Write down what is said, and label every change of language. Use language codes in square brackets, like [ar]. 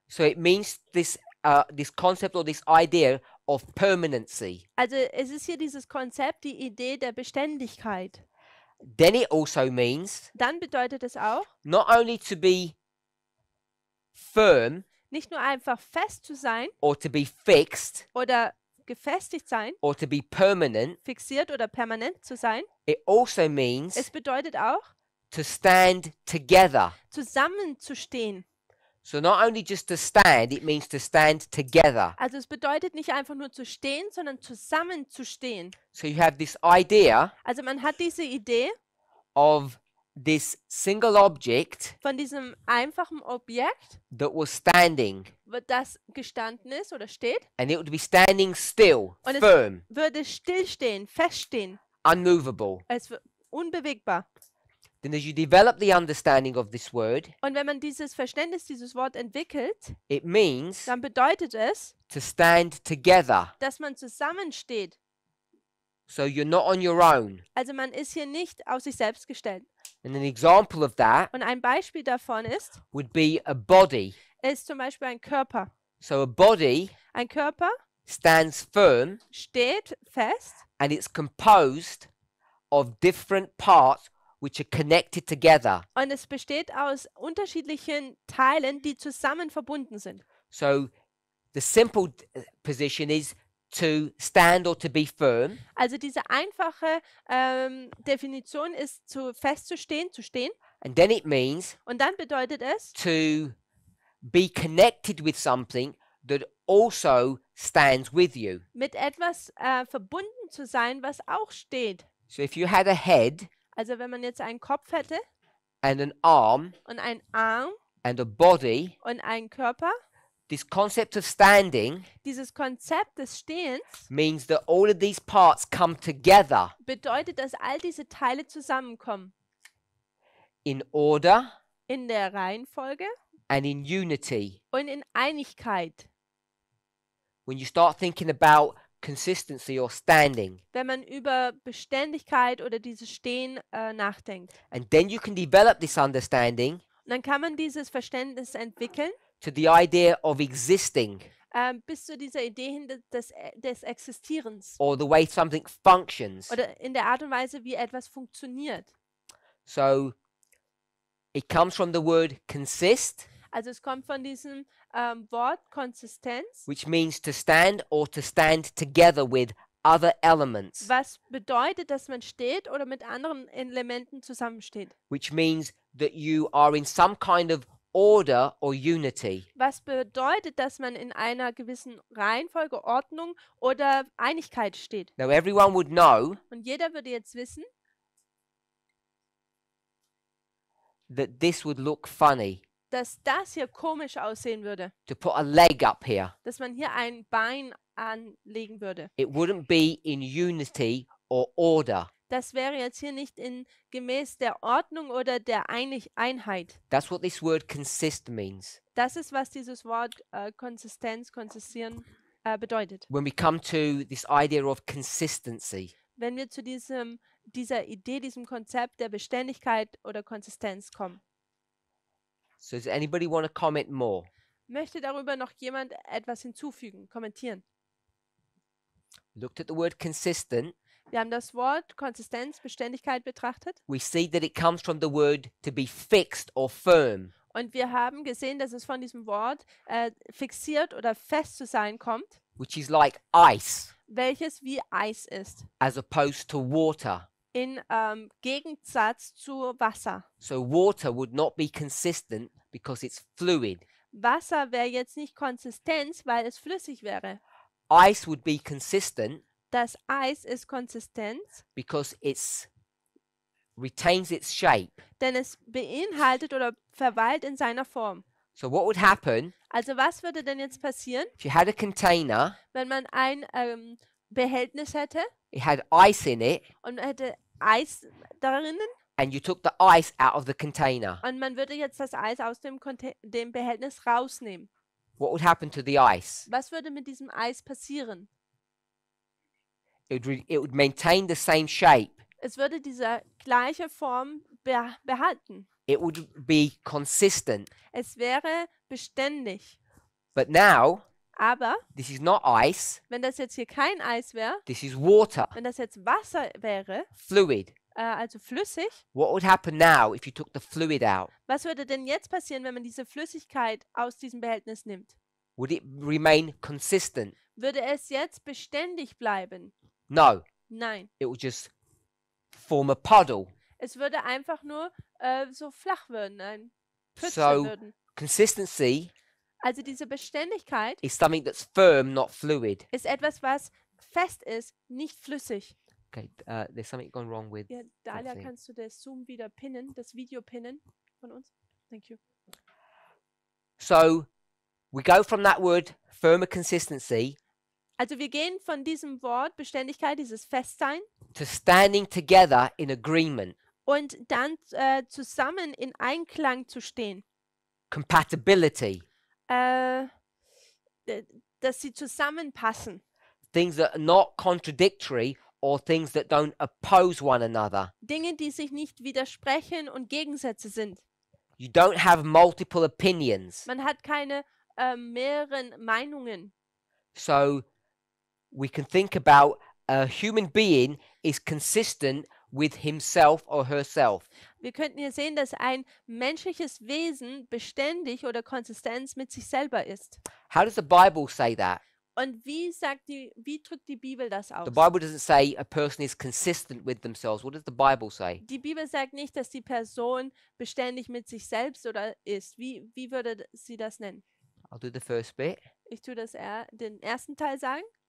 [en] So it means this concept or this idea of permanency. [de] Also es ist hier dieses Konzept, die Idee der Beständigkeit. [en] Then it also means [de] Dann bedeutet es auch, [en] not only to be firm [de] nicht nur einfach fest zu sein [en] or to be fixed [de] oder gefestigt sein, [en] or to be permanent, [de] fixiert oder permanent zu sein. [en] it also means [de] Es bedeutet auch, [en] to stand together. [de] zusammenzustehen. [en] So not only just to stand, it means to stand together. [de] Also es bedeutet nicht einfach nur zu stehen, sondern zusammenzustehen. [en] So you have this idea [de] Also man hat diese Idee [en] of this single object [de] von diesem einfachen Objekt, [en] that was standing, [de] das gestanden ist oder steht, [en] and it would be standing still, [de] Und es- [en] firm, [de] würde stillstehen, feststehen. [en] unmovable. [de] Es wird unbewegbar. [en] Then as you develop the understanding of this word, [de] Und wenn man dieses Verständnis, dieses Wort entwickelt, [en] it means [de] dann bedeutet es, [en] to stand together. [de] dass man zusammensteht. [en] So you're not on your own. [de] Also man ist hier nicht auf sich selbst gestellt. [en] And an example of that [de] Und ein Beispiel davon [en] would be a body. [de] ist zum Beispiel ein Körper. [en] So a body [de] Ein Körper [en] stands firm [de] steht fest [en] and it's composed of different parts which are connected together. [de] und es besteht aus unterschiedlichen Teilen, die zusammen verbunden sind. [en] So the simple position is to stand or to be firm. [de] Also diese einfache Definition ist festzustehen, zu stehen. [en] And then it means [de] Und dann bedeutet es, [en] to be connected with something that also stands with you. [de] mit etwas verbunden zu sein, was auch steht. [en] So if you had a head [de] Also wenn man jetzt einen Kopf hätte [en] and an arm [de] und einen Arm [en] and a body, [de] und einen Körper, [en] this concept of standing [de] dieses Konzept des Stehens [en] means that all of these parts come together [de] bedeutet, dass all diese Teile zusammenkommen. [en] in order [de] In der Reihenfolge [en] and in unity. [de] und in Einigkeit. [en] When you start thinking about consistency or standing, [de] Wenn man über Beständigkeit oder dieses Stehen nachdenkt. [en] and then you can develop this understanding [de] Und dann kann man dieses Verständnis entwickeln, [en] to the idea of existing [de] bis zu dieser Idee hin des Existierens. [en] or the way something functions. [de] Oder in der Art und Weise, wie etwas funktioniert. [en] So it comes from the word consist, [de] Also es kommt von diesem Wort Konsistenz, [en] which means to stand or to stand together with other elements, [de] was bedeutet, dass man steht oder mit anderen Elementen zusammensteht. [en] which means that you are in some kind of order or unity. [de] Was bedeutet, dass man in einer gewissen Reihenfolge, Ordnung oder Einigkeit steht. [en] Now, everyone would know [de] Und jeder würde jetzt wissen, [en] that this would look funny [de] dass das hier komisch aussehen würde. [en] to put a leg up here. [de] Dass man hier ein Bein anlegen würde. [en] It wouldn't be in unity or order. [de] Das wäre jetzt hier nicht gemäß der Ordnung oder der Einheit. [en] That's what this word consist means. [de] Das ist, was dieses Wort konsistieren bedeutet. [en] When we come to this idea of consistency, [de] Wenn wir zu dieser Idee, diesem Konzept der Beständigkeit oder Konsistenz kommen. [en] so does anybody want to comment more? [de] Möchte darüber noch jemand etwas hinzufügen, kommentieren? [en] Looked at the word consistent. [de] Wir haben das Wort Konsistenz, Beständigkeit betrachtet [en] We see that it comes from the word to be fixed or firm. [de] und wir haben gesehen, dass es von diesem Wort fixiert oder fest zu sein kommt, [en] Which is like ice [de] welches wie Eis ist, [en] as opposed to water. [de] in Gegensatz zu Wasser. [en] So water would not be consistent because it's fluid. [de] Wasser wäre jetzt nicht Konsistenz, weil es flüssig wäre. [en] Ice would be consistent [de] Das Eis ist Konsistenz, [en] because it's retains its shape. [de] denn es beinhaltet oder verweilt in seiner Form. [en] So what would happen [de] Also was würde denn jetzt passieren, [en] if you had a container, [de] wenn man ein Behältnis hätte [en] it had ice in it, [de] und hätte Eis darin [en] and you took the ice out of the container? [de] und man würde jetzt das Eis aus dem Behältnis rausnehmen. [en] What would happen to the ice? [de] Was würde mit diesem Eis passieren? [en] It would maintain the same shape. [de] Es würde diese gleiche Form behalten. [en] It would be consistent. [de] Es wäre beständig. [en] But now, [de] Aber [en] this is not ice, [de] wenn das jetzt hier kein Eis wäre, [en] this is water, [de] wenn das jetzt Wasser wäre, [en] fluid. [de] also flüssig, [en] What would happen now if you took the fluid out? [de] was würde denn jetzt passieren, wenn man diese Flüssigkeit aus diesem Behältnis nimmt? [en] Would it remain consistent? [de] Würde es jetzt beständig bleiben? [en] No, [de] Nein. [en] it would just form a puddle. [de] Es würde einfach nur so flach werden, ein Pfütze [en] So- [de] würden. [en] Consistency [de] Also diese Beständigkeit [en] is something that's firm, not fluid. [de] ist etwas, was fest ist, nicht flüssig. [en] Okay, there's something gone wrong with. [de] Ja, Dalia, [en] Something. [de] kannst du das Zoom wieder pinnen, das Video pinnen von uns? [en] Thank you. So we go from that word firmer consistency [de] Also wir gehen von diesem Wort Beständigkeit, dieses Festsein, [en] to standing together in agreement, [de] und dann zusammen in Einklang zu stehen. [en] compatibility, [de] Dass sie zusammenpassen. [en] things that are not contradictory or things that don't oppose one another. [de] Dinge, die sich nicht widersprechen und Gegensätze sind. [en] You don't have multiple opinions. [de] Man hat keine mehreren Meinungen. [en] So we can think about a human being is consistent with himself or herself. [de] Wir könnten hier sehen, dass ein menschliches Wesen beständig oder Konsistenz mit sich selber ist. [en] How does the Bible say that? [de] Und wie drückt die Bibel das aus? [en] The Bible doesn't say a person is consistent with themselves. What does the Bible say? [de] Die Bibel sagt nicht, dass die Person beständig mit sich selbst oder ist. Wie würde sie das nennen? [en] I'll do the first bit. [de] Ich tue den ersten Teil sagen.